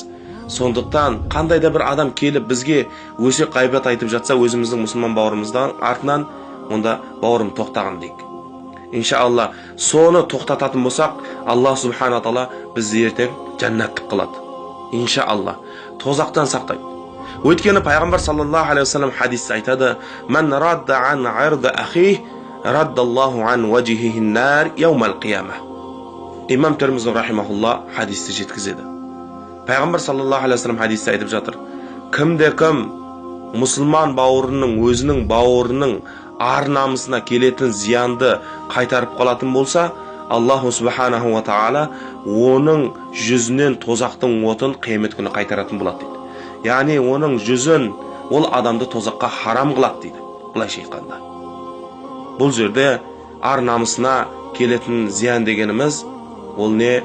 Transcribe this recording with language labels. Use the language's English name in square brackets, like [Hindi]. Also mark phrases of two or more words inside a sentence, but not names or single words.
[Kazakh] Сондықтан қандай да бір адам келіп бізге өсек ғайбат айтып жатса, өзіміздің мұсылман бауырымыздан артынан, онда бауырым тоқтаған дейік. Иншалла, соны тоқтататын болсақ, Аллах [Arabic] سبحانه تعالى [Kazakh] бізді ертең жәннаттық қылады. Иншалла, тозақтан сақтайды. Өйткені пайғамбар [Arabic] صلى الله عليه وسلم [Kazakh] хадисте айтады: [Arabic] "من رد عن عرض أخيه، رد الله عن وجهه النار يوم القيامة." [Kazakh] Имам Тирмизи рахимахулла хадисте жеткізеді. Пайғамбар [Arabic] صلى الله عليه وسلم [Kazakh] хадисте айтып жатыр: кім мұсылман бауырының, өзінің бауырының ар-намысына келетін зиянды қайтарып қалатын болса, [Arabic] الله سبحانه وتعالى [Kazakh] оның жүзінен тозақтың отын қиямет күні қайтаратын болады дейді. Яғни оның жүзін, ол адамды тозаққа харам қылады дейді. Былайша айтқанда. Бұл жерде ар-намысына келетін зиян дегеніміз, ол не?